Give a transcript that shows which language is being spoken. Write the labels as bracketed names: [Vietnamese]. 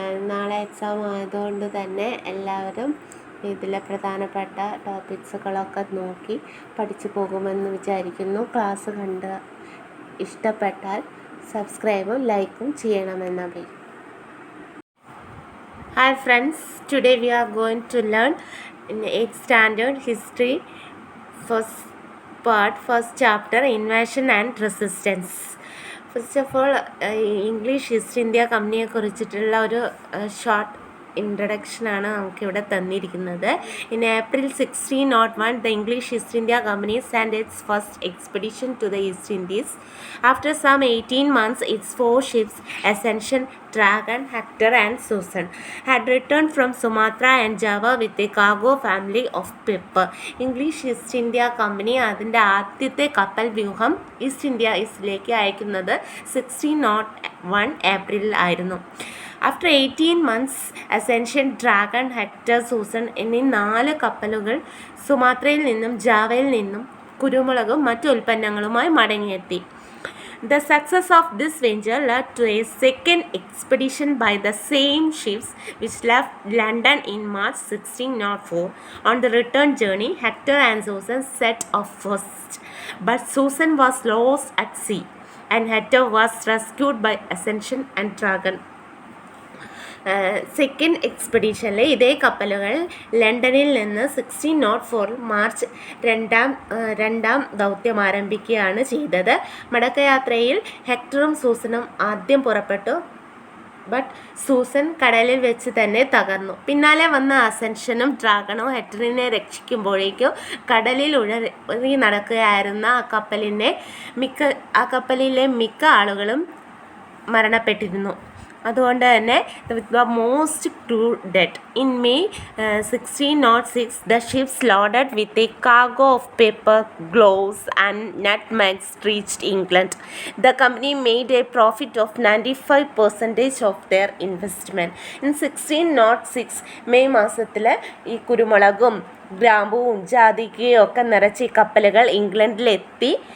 [Malayalam] നാളെ എക്സാം ആയതുകൊണ്ട് തന്നെ എല്ലാവരും ഇതിലെ പ്രധാനപ്പെട്ട ടോപ്പിക്സുകളൊക്കെ നോക്കി പഠിച്ചു പോകുമെന്ന് വിചാരിക്കുന്നു. ക്ലാസ് കണ്ട് ഇഷ്ടപ്പെട്ടാൽ സബ്സ്ക്രൈബും ലൈക്കും ചെയ്യണമെന്നറിയിക്കും. [English] Hi friends, today we are going to learn in 8th standard history first part, first chapter, invasion and resistance. First of all, English East India Company [Malayalam] കുറിച്ചിട്ടുള്ള ഒരു ഷോർട്ട് ഇൻട്രഡക്ഷനാണ് നമുക്കിവിടെ തന്നിരിക്കുന്നത്. [English] In April 1601, the English East India Company sent its first expedition to the East Indies. After some 18 months, its 4 ships, Ascension, Dragon, Hector and Susan, had returned from Sumatra and Java with a cargo family of pepper. [Malayalam] English east India company അതിൻ്റെ ആദ്യത്തെ കപ്പൽ വ്യൂഹം east ഇന്ത്യയിലേക്ക് അയക്കുന്നത് 1601 ഏപ്രിലിൽ ആയിരുന്നു. [English] after 18 months, [Malayalam] ascension, dragon, hectare, Susan എന്നീ 4 കപ്പലുകൾ സുമാത്രയിൽ നിന്നും ജാവയിൽ നിന്നും കുരുമുളകും മറ്റു ഉൽപ്പന്നങ്ങളുമായി മടങ്ങിയെത്തി. [English] The success of this venture led to a second expedition by the same ships which left London in March 1604. On the return journey, Hector and Susan set off first, but Susan was lost at sea and Hector was rescued by Ascension and Dragon. [Malayalam] Second എക്സ്പെഡീഷനിൽ ഇതേ കപ്പലുകൾ ലണ്ടനിൽ നിന്ന് 1604 March രണ്ടാം ദൗത്യം ആരംഭിക്കുകയാണ് ചെയ്തത്. മടക്കയാത്രയിൽ ഹെക്ടറും സൂസനും ആദ്യം പുറപ്പെട്ടു. ബട്ട് സൂസൻ കടലിൽ വെച്ച് തന്നെ തകർന്നു. പിന്നാലെ വന്ന അസെൻഷനും ഡ്രാഗണും ഹെക്ടറിനെ രക്ഷിക്കുമ്പോഴേക്കും കടലിൽ ഉഴറി നടക്കുകയായിരുന്ന ആ കപ്പലിലെ മിക്ക ആളുകളും മരണപ്പെട്ടിരുന്നു. അതുകൊണ്ട് തന്നെ [English] the most crew dead. In May 1606, the ships loaded with a cargo of paper, gloves and nutmegs reached England. The company made a profit of 95% of their investment. In 1606 [Malayalam] May മാസത്തിൽ ഈ കുരുമുളകും ഗ്രാമ്പുവും ജാതിക്കയും ഒക്കെ നിറച്ച് ഈ കപ്പലുകൾ ഇംഗ്ലണ്ടിലെത്തി.